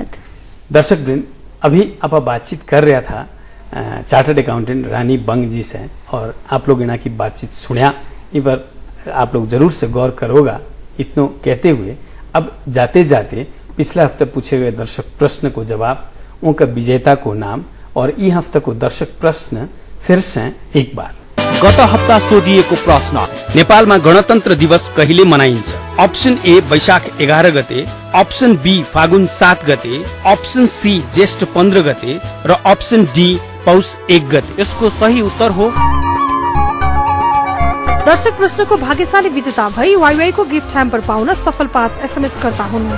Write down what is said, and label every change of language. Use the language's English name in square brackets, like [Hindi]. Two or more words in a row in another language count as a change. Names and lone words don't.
[Hindi] दर्शक वृंद, अभी आप बातचीत कर रहा था चार्टर्ड अकाउंटेंट रानी बंग जी से, और आप लोग इन्हें की बातचीत सुनिया, इन पर आप लोग जरूर से गौर करोगा। इतना कहते हुए अब जाते जाते पिछले हफ्ते पूछे गए दर्शक प्रश्न को जवाब, उनका विजेता को नाम और ई हफ्ते को दर्शक प्रश्न फिर से एक बार। [Nepali] गत हप्ता सोधिएको प्रश्न, नेपालमा गणतन्त्र दिवस कहिले मनाइन्छ? अप्सन ए वैशाख 11 गते, अप्सन बी फागुन 7 गते, अप्सन सी ज्येष्ठ 15 गते र अप्सन डी पौष 1 गते। यसको सही उत्तर हो दर्शक प्रश्नको भाग्यशाली विजेता भई वाइवाई को [English] gift hamper [Nepali] पाउन सफल 5 SMS कर्ता हुनुहुन्छ